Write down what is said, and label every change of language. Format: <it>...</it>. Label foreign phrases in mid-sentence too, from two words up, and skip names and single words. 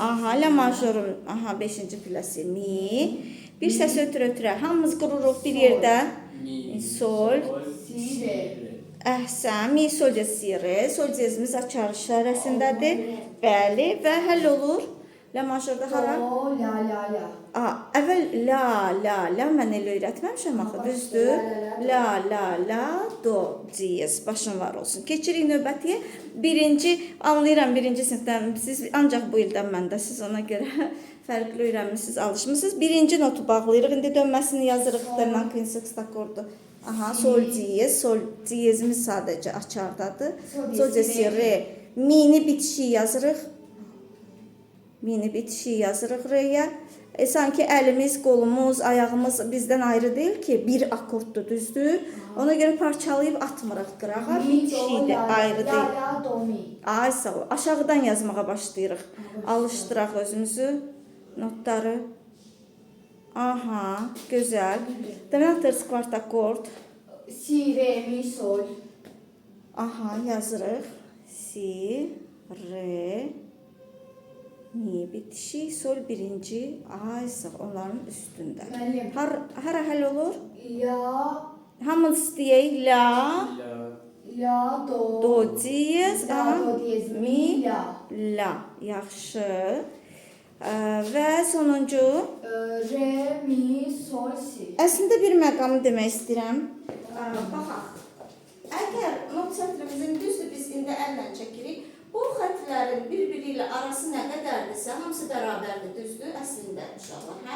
<az>Lə majorun 5-ci pilləsi mi. Bir səs ötürə-ötürə hamımız qururuq bir yerdə. Mi, sol, si, re. Əhsən, mi, sol diyez, si, re. Sol diyezimiz açar işarəsindədir. Bəli, və həll olur. Lə majorda hara? Do, la, la, la. Əvvəl la, mən elə öyrətməmişəm axı, düzdür? La, do, diyez, başın var olsun. Keçirik növbətiyə. Anlayıram, birinci sinifdən, siz ancaq bu ildən məndə, siz ona görə fərqli öyrənmişsiniz, alışmışsınız. Birinci notu bağlayırıq, indi dönməsini yazırıq, dominant prinseks akkordu. Sol diyez, sol diyezimiz sadəcə açardadır. Sol diyez, si, re, mini bitişi yazırıq. Mini bitişi yazırıq reyə. Sanki əlimiz, qolumuz, ayağımız bizdən ayrı deyil ki, bir akkorddur, düzdür. Ona görə parçalayıb atmırıq qırağa. Bitişidir, ayrı deyil. La, la, do, mi. Ay, sağ ol. Aşağıdan yazmağa başlayırıq. Alışdıraq özümüzü. Notları. Gözəl. Dominant kvart akkord. Si, re, mi, sol. Yazırıq. Si, re, mi bitişi, sol birinci. Ay, sağ onların üstündə. Hara həll olur? La. Hamınız deyək. La. La, do. Do diyez. La, do diyez, mi, la. La. Yaxşı. Və sonuncu. Re, mi, sol, si. Əslində bir məqamı demək istəyirəm. Baxaq. Əgər not sətrimizin düzdür, biz indi əllə çəkirik. Bu xətlərin bir-biri ilə arası nə qədərdirsə, hamısı bərabərdir, düzdür, əslində uşaqlar.</az>